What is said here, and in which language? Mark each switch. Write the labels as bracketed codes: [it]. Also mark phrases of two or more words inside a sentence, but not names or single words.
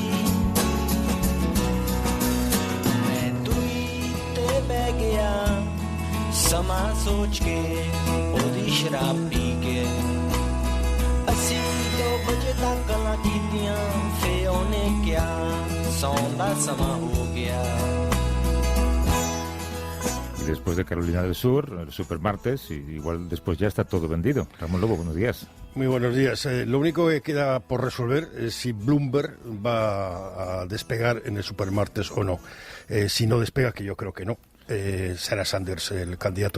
[pa] ਮੈਂ ਤੁਈ ਤੇ ਬਹ ਗਿਆ ਸਮਾਂ ਸੋਚ ਕੇ ਓਦੀ ਸ਼ਰਾਬ ਪੀ ਕੇ ਅਸੀਂ 2 ਬਜੇ ਤੱਕ ਗੱਲਾਂ ਕੀਤੀਆਂ ਫੇ ਓਨੇ ਕਿਆ ਸੌਣ ਦਾ ਸਮਾਂ ਹੋ ਗਿਆ. [es] Y después de Carolina del Sur, el Supermartes, y igual después ya está todo vendido. Ramón Lobo, buenos días. Muy buenos días. Lo único que queda por resolver es si Bloomberg va a despegar en el Supermartes o no. Si no despega, que yo creo que no. Será Sanders el candidato.